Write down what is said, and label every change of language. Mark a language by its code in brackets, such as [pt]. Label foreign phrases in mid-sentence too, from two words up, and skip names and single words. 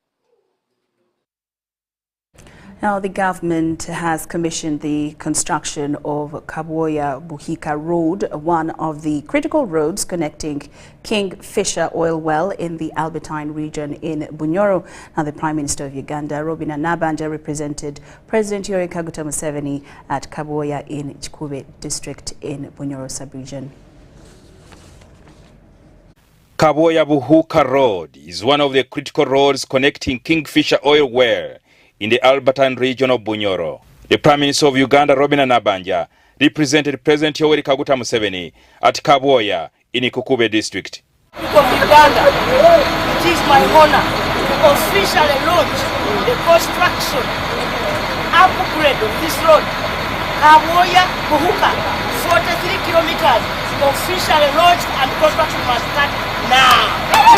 [en] Now, the government has commissioned the construction of Kabwoya-Buhuka Road, one of the critical roads connecting Kingfisher oil well in the Albertine region in Bunyoro. Now, the Prime Minister of Uganda, Robina Nabanja, represented President Yoweri Kaguta Museveni at Kabwoya in Kikube district in Bunyoro sub-region. Kabwoya-Buhuka Road is one of the critical roads connecting Kingfisher oil well in the Albertine region of Bunyoro. The Prime Minister of Uganda, Robina Nabanja, represented President Yoweri Kaguta Museveni at Kabwoya in Kikube district. Of Uganda, it is my honor to officially launch the construction upgrade of this road Kabwoya-Buhuka, 43 kilometers, officially launched and construction must start now.